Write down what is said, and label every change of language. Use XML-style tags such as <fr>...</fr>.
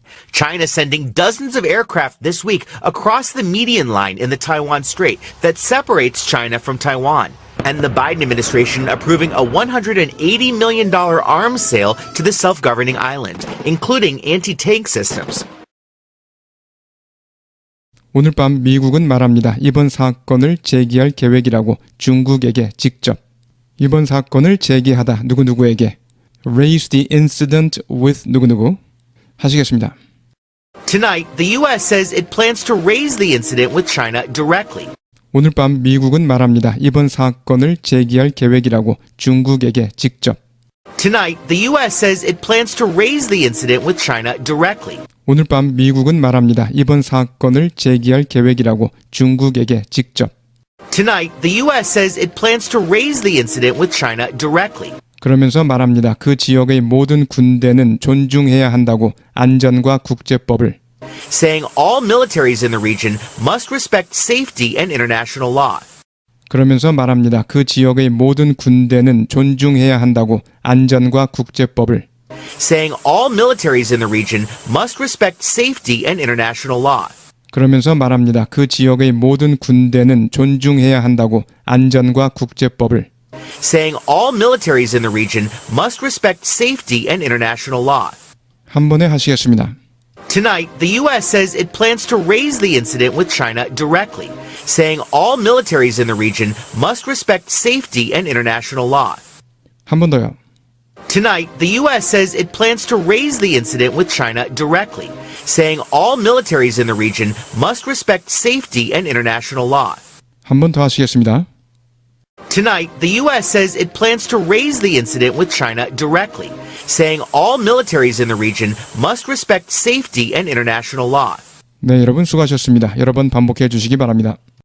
<en>China sending dozens of aircraft this week across the median line in the Taiwan Strait that separates China from Taiwan. And the Biden administration approving a $180 million arms sale to the self-governing island, including anti-tank systems.</en> <ko>오늘 밤 미국은 말합니다. 이번 사건을 제기할 계획이라고 중국에게 직접. 이번 사건을 제기하다 누구누구에게.</ko> <en>Raise the incident with 누구누구.</en> <ko>하시겠습니다.</ko> <en>Tonight, the U.S. says it plans to raise the incident with China directly.</en> <ko>오늘 밤 미국은 말합니다. 이번 사건을 제기할 계획이라고 중국에게 직접.</ko> <en>Tonight, the U.S. says it plans to raise the incident with China directly.</en> <ko>오늘 밤 미국은 말합니다. 이번 사건을 제기할 계획이라고 중국에게 직접.</ko> <en>Tonight, the U.S. says it plans to raise the incident with China directly.</en> <ko>그러면서 말합니다. 그 지역의 모든 군대는 존중해야 한다고 안전과 국제법을.</ko> <en>Saying all militaries in the region must respect safety and international law.</en> <ko>그러면서 말합니다. 그 지역의 모든 군대는 존중해야 한다고 안전과 국제법을.</ko> <en>Saying all militaries in the region must respect safety and international law.</en> <ko>그러면서 말합니다. 그 지역의 모든 군대는 존중해야 한다고 안전과 국제법을.</ko> <en>Saying all militaries in the region must respect safety and international law.</en> <ko>한 번에 하시겠습니다.</ko> <en>Tonight, the U.S. says it plans to raise the incident with China directly, saying all militaries in the region must respect safety and international law.</en> <ko>한 번 더요.</ko> <en>Tonight, the U.S. says it plans to raise the incident with China directly, saying all militaries in the region must respect safety and international law.</en> <ko>한 번 더 하시겠습니다.</ko> <en>Tonight, the U.S. says it plans to raise the incident with China directly, saying all militaries in the region must respect safety and international law.</en> <ko>네, 여러분 수고하셨습니다. 여러 번 반복해 주시기 바랍니다.</ko>